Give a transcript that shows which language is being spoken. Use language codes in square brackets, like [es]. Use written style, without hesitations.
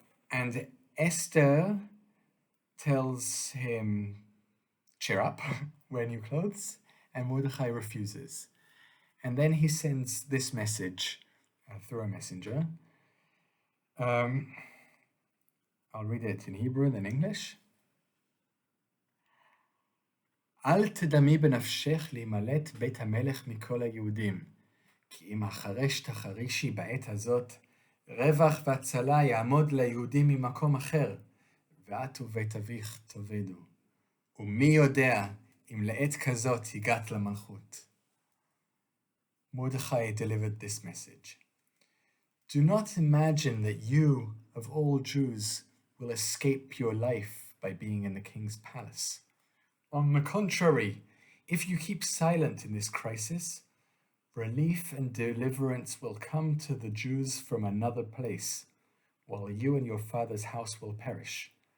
[en] And Esther tells him, cheer up, wear new clothes, and Mordechai refuses. And then he sends this message through a messenger. I'll read it in Hebrew and then English. [he] אל תדמי בנפשך להימלט בית המלך מכל היהודים, כי אם החרש תחרישי בעת הזאת, רווח והצלה יעמוד ליהודים ממקום אחר, ואת ובית אביך תאבדו. ומי יודע אם לעת כזאת הגעת למלכות. [en] Mordechai delivered this message. Do not imagine that you, of all Jews, will escape your life by being in the king's palace. On the contrary, if you keep silent in this crisis, relief and deliverance will come to the Jews from another place, while you and your father's house will perish.